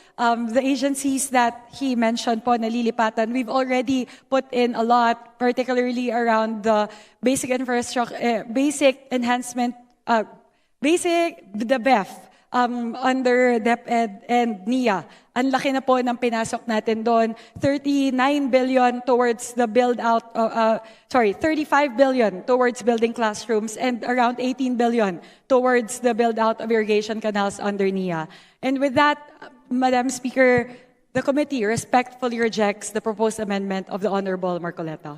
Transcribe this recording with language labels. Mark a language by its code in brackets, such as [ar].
[en] The agencies that he mentioned [tl] po, nalilipatan, [en] we've already put in a lot, particularly around the basic infrastructure, basic enhancement, the BEF, under DepEd and NIA. [tl] Ang laki na po ng pinasok natin doon. [en] 39 billion towards the build-out, 35 billion towards building classrooms, and around 18 billion towards the build-out of irrigation canals under NIA. And with that, Madam Speaker, the committee respectfully rejects the proposed amendment of the Honorable Marcoleta.